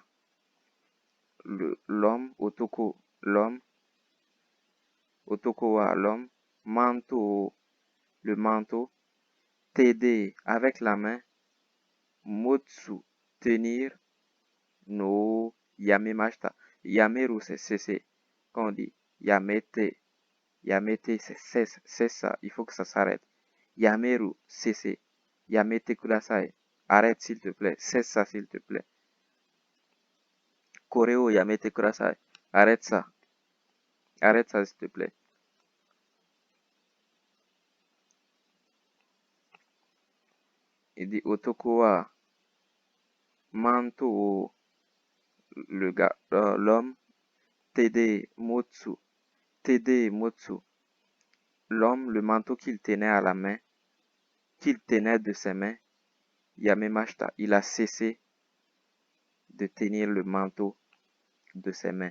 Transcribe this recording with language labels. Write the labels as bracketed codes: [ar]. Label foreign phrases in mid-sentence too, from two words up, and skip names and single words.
[fr] L'homme, [ja] 男は [fr] l'homme, manto, le manteau, t'aider avec la main, motsu, tenir, [ja] のやめました. [fr] Yameru, c'est cesser. Quand on dit yamete, c'est ça, il faut que ça s'arrête. Yameru, cesser. [ja] やめてください, [fr] arrête s'il te plaît, cesse ça s'il te plaît. [ja] これをやめてください, [fr] arrête ça s'il te plaît. Il dit [ja] 男はマント, [fr] l'homme, [ja] 手で持つ, [fr] l'homme, le manteau qu'il tenait à la main, qu'il tenait de ses mains, yamemashita, il a cessé de tenir le manteau de ses mains.